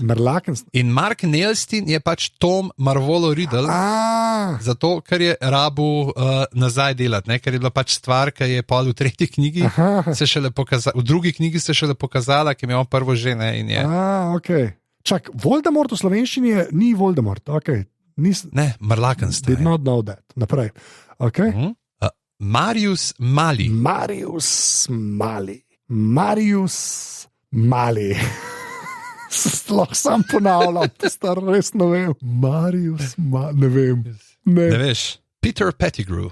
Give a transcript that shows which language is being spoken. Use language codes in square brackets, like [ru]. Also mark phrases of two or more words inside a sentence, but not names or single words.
[sl] In Mark Neilstein je pač Tom Marvolo Riddle, zato ker je rabu nazaj delati, ker je bila pač stvar, ki je pol v tretji knjigi, v drugi knjigi se šele pokazala, ki je imel prvo žene. Ok. Čak, Voldemort v slovenščini ni Voldemort, ok. Ne, Marlakenstein. [en] Did not know that. [sl] Naprej. Ok. Marius Mali. Sploh sam ponavljam, to star res ne vem. Ne vem. Ne veš. Peter Pettigrew.